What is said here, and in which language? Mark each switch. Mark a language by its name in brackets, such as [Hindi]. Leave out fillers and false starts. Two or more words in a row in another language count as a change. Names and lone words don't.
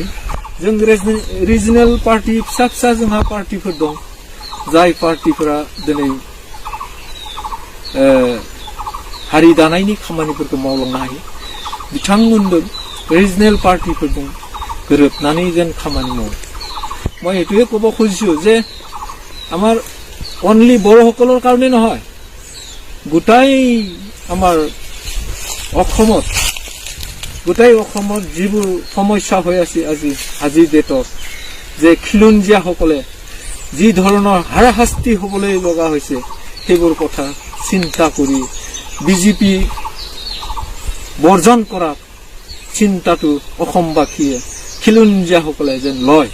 [Bodo] जों [English] regional party [Bodo] फिसा फिसा जोंहा पार्टिफोर दं, जाय पार्टिफोरा दिनै हारि दानायनि खामानिफोरखौ मावलांनो हायो। बिथांमोनजों [English] regional party [Bodo] गोरोबनानै जेन खामानि मावो। [Assamese] মই এইটোৱে ক'ব খুজিছোঁ যে আমাৰ অনলি বড়োসকলৰ কাৰণে নহয়, গোটাই আমাৰ অসমত যিবোৰ সমস্যা হৈ আছে আজিৰ ডেটত, যে খিলঞ্জীয়াসকলে যি ধৰণৰ হাৰাশাস্তি হ'বলৈ লগা হৈছে, সেইবোৰ কথা চিন্তা কৰি BJP বৰ্জন কৰা চিন্তাটো অসমবাসীয়ে খিলঞ্জীয়াসকলে যেন লয়।